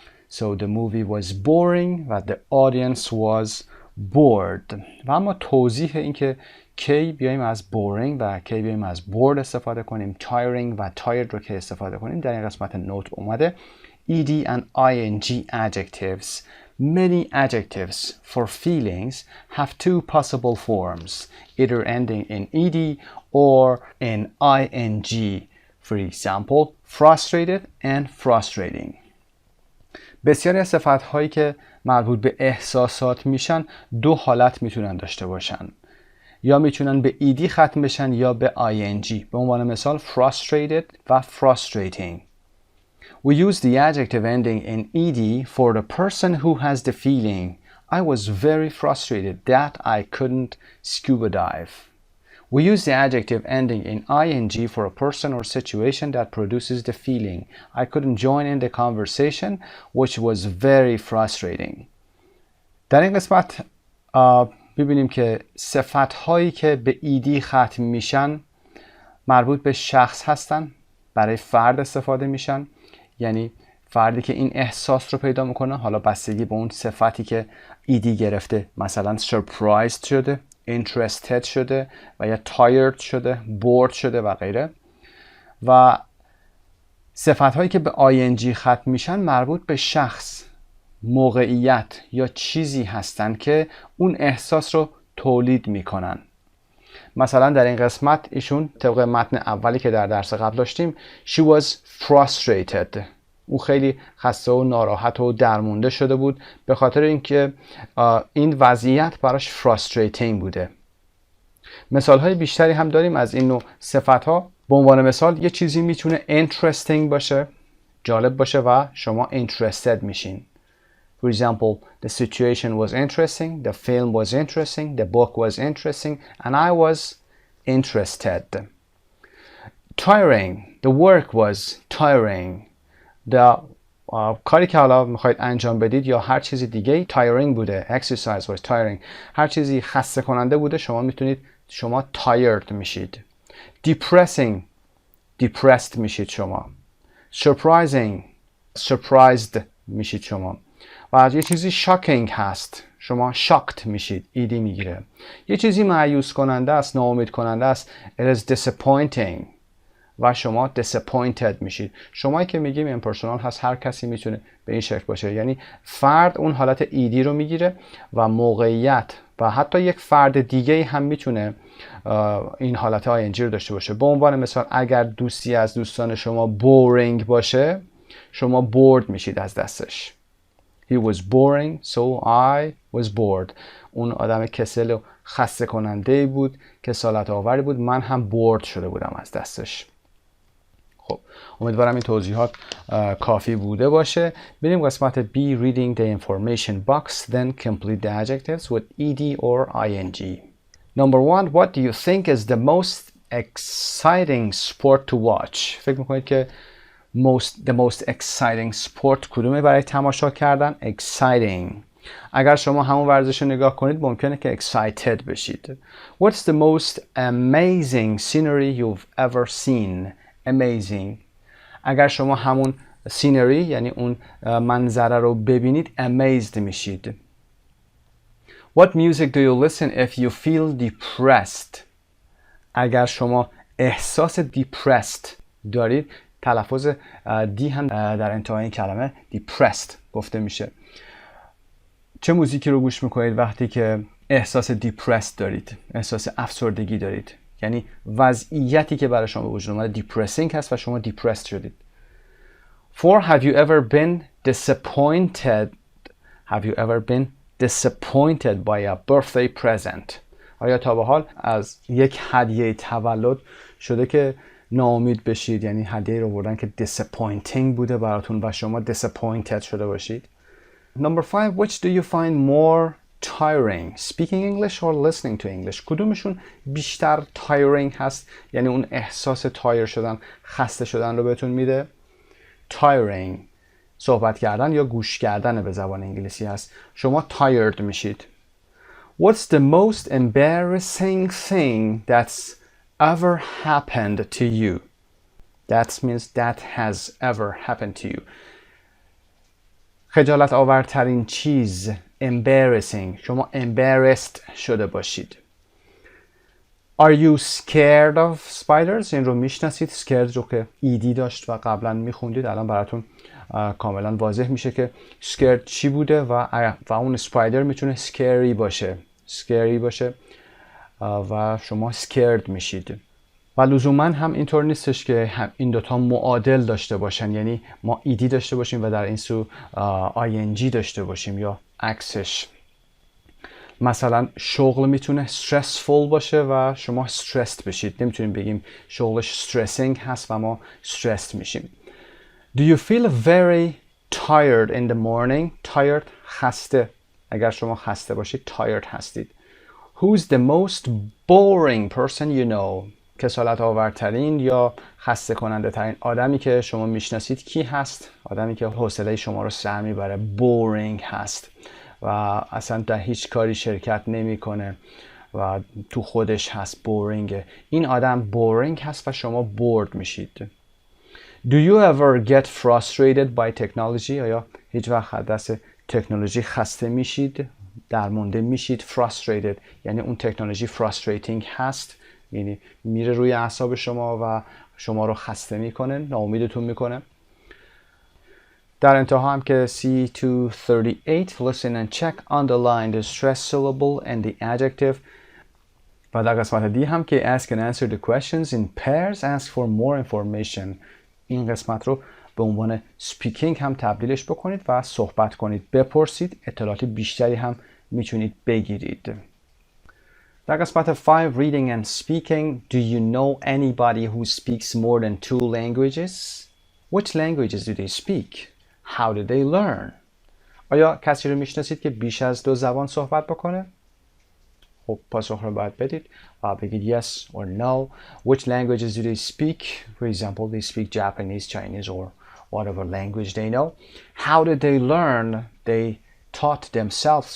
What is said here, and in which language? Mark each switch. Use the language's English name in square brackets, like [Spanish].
[English] So the movie was boring [Persian] و [English] the audience was bored. [Persian] و اما توضیح این که کی بیایم از boring و کی بیایم از bored استفاده کنیم، tiring و tired رو که استفاده کنیم در این قسمت نوت اومده. [English] ED and ING adjectives. Many adjectives for feelings have 2 possible forms, either ending in ED or in ING. For example, frustrated and frustrating. [Persian] بسیاری از صفت‌هایی که مربوط به احساسات میشن 2 حالت میتونن داشته باشن. یا میتونن به ED ختم بشن یا به ING. به عنوان مثال frustrated و frustrating. [English] We use the adjective ending in ED for the person who has the feeling I was very frustrated that I couldn't scuba dive. We use the adjective ending in ING for a person or situation that produces the feeling I couldn't join in the conversation which was very frustrating. [Persian] در این قسمت ببینیم که صفت هایی که به ED ختم میشن مربوط به شخص هستن، برای فرد استفاده میشن. یعنی فردی که این احساس رو پیدا میکنه، حالا بستگی به اون صفتی که ED گرفته، مثلا surprised شده، interested شده و یا tired شده، bored شده و غیره. و صفت هایی که به ING ختم میشن مربوط به شخص، موقعیت یا چیزی هستن که اون احساس رو تولید میکنن. مثلا در این قسمت ایشون طبق متن اولی که در درس قبل داشتیم [English] She was frustrated. [Persian] او خیلی خسته و ناراحت و درمونده شده بود به خاطر اینکه این وضعیت براش frustrating بوده. مثال‌های بیشتری هم داریم از این نوع صفت‌ها. به عنوان مثال یه چیزی میتونه interesting باشه، جالب باشه و شما interested میشین. [English] For example, the situation was interesting, the film was interesting, the book was interesting, and I was interested. Tiring, the work was tiring. [Persian] کاری که حالا میخواید انجام بدید یا هر چیزی دیگه tiring بوده. [English] Exercise was tiring. [Persian] هر چیزی خسته کننده بوده شما tired میشید. Depressing, depressed میشید شما. Surprising, surprised میشید شما. و از یه چیزی shocking هست شما shocked میشید، ایدی میگیره. یه چیزی مایوس کننده است، ناامید کننده است، [English] it is disappointing [Persian] و شما disappointed میشید. شمایی که میگیم impersonal هست، هر کسی میتونه به این شکل باشه، یعنی فرد اون حالت ایدی رو میگیره و موقعیت و حتی یک فرد دیگه هم میتونه این حالت ING رو داشته باشه. به عنوان مثال اگر دوستی از دوستان شما boring باشه شما bored میشید از دستش. [English] He was boring, so I was bored. [Persian] اون آدم کسل و خسته کننده بود، کسالت آوری بود، من هم bored شده بودم از دستش. خب امیدوارم این توضیحات کافی بوده باشه. بریم قسمت [English] B. Reading the information box, then complete the adjectives with ED or ING. Number 1. What do you think is the most exciting sport to watch? [Persian] فکر میکنید که [English] the most exciting sport [Persian] کدومه برای تماشا کردن؟ exciting. اگر شما همون ورزش رو نگاه کنید ممکنه که excited بشید. [English] What's the most amazing scenery you've ever seen? Amazing. [Persian] اگر شما همون scenery یعنی اون منظره رو ببینید amazed میشید. [English] What music do you listen if you feel depressed? [Persian] اگر شما احساس depressed دارید، تلفظ دی هم در انتهای این کلمه depressed گفته میشه. چه موزیکی رو گوش میکنید وقتی که احساس depressed دارید، احساس افسردگی دارید؟ یعنی وضعیتی که برای شما به وجود اومده depressing هست و شما depressed شدید. [English] 4. Have you ever been disappointed? Have you ever been disappointed by a birthday present? [Persian] آیا تا به حال از یک هدیه تولد شده که ناامید بشید؟ یعنی هدیه رو بردن که disappointing بوده براتون و شما disappointed شده باشید. [English] Number 5. Which do you find more tiring? Speaking English or listening to English? [Persian] کدومشون بیشتر tiring هست؟ یعنی اون احساس تایر شدن، خسته شدن رو بهتون میده. Tiring صحبت کردن یا گوش کردن به زبان انگلیسی هست. شما tired میشید. [English] What's the most embarrassing thing that's ever happened to you? That means that has ever happened to you. [Persian] خجالت آورترین چیز embarrassing. شما embarrassed شده باشید. [English] Are you scared of spiders? [Persian] این رو میشناسید. scared رو که ایدی داشت و قبلا میخوندید، الان براتون کاملا واضح میشه که scared چی بوده و اون spider میتونه scary باشه و شما scared میشید. و لزوما هم اینطور نیستش که این دوتا معادل داشته باشن، یعنی ما ایدی داشته باشیم و در این سو ING داشته باشیم یا عکسش. مثلا شغل میتونه stressful باشه و شما stressed بشید. نمیتونیم بگیم شغلش stressing هست و ما stressed میشیم. [English] Do you feel very tired in the morning? Tired [Persian] خسته. اگر شما خسته باشید tired هستید. [English] Who's the most boring person you know? [Persian] کسالت آورترین یا خسته کننده ترین آدمی که شما میشناسید کی هست؟ آدمی که حوصله شما رو سر میبره. boring هست و اصلا در هیچ کاری شرکت نمیکنه و تو خودش هست. boring. این آدم boring هست و شما bored میشید. [English] Do you ever get frustrated by technology? [Persian] آیا هیچ وقت از دست تکنولوژی خسته میشید؟ درمونده میشید. frustrated یعنی اون تکنولوژی frustrating هست، یعنی میره روی اعصاب شما و شما رو خسته میکنه، ناامیدتون میکنه. در انتها هم که [English] C238 listen and check underline the stress syllable and the adjective. [Persian] و در قسمت دی هم که [English] ask and answer the questions in pairs, ask for more information. [Persian] این قسمت رو به عنوان speaking هم تبدیلش بکنید و صحبت کنید، بپرسید، اطلاعات بیشتری هم میتونید بگیرید. در قسمت [English] 5 reading and speaking. Do you know anybody who speaks more than 2 languages? Which languages do they speak? How did they learn? [Persian] آیا کسی رو میشناسید که بیش از 2 زبان صحبت بکنه؟ خب پاسخ رو باید بدید و بگید [English] yes or no. Which languages do they speak? For example, they speak Japanese, Chinese, or whatever language they know. How did they learn? They taught themselves.